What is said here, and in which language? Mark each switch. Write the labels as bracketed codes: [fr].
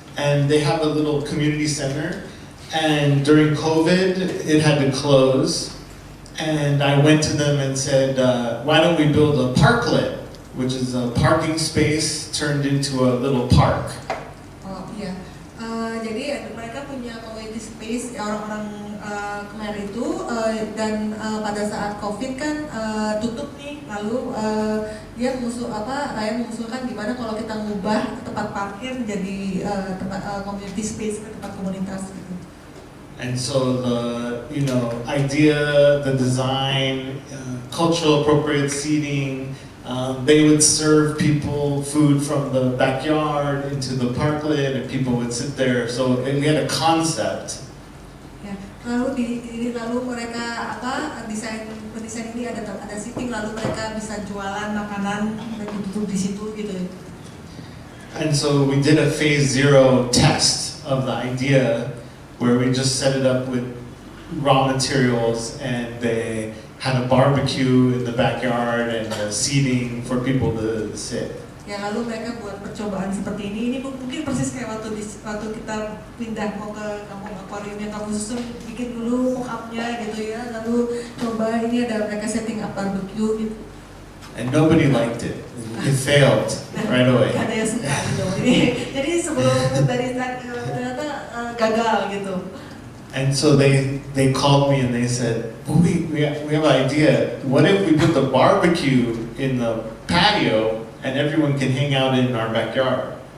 [en] And they have a little community center. And during COVID, it had to close. And I went to them and said, why don't we build a parklet, which is a parking space turned into a little park. [id] Oh iya, jadi mereka punya community space orang-orang Khmer itu dan pada saat COVID kan tutup nih, lalu dia mengusulkan gimana kalau kita ngubah tempat parkir menjadi tempat community space, tempat komunitas gitu. [en] And so the idea, the design, cultural appropriate seating, they would serve people food from the backyard into the parklet, and people would sit there. So we had a concept. [id] Ya, lalu mereka pendesain ini ada seating, lalu mereka bisa jualan makanan dan duduk di situ gitu. [en] And so we did a phase 0 test of the idea, where we just set it up with raw materials, and they had a barbecue in the backyard and seating for people to sit. [id] Ya, lalu mereka buat percobaan seperti ini mungkin persis kayak waktu kita pindah mau ke kampung akuarium yang kamu susun, bikin dulu mock-up-nya gitu ya, lalu coba ini ada mereka [en] setting up [id] barbecue gitu. [en] And nobody liked it. It failed right away. [id] Gak ada yang suka gitu. Jadi sebelum dari ternyata gagal gitu. [en] And so they called me and they said, well, we have an idea. What if we put the barbecue in the patio and everyone can hang out in our backyard?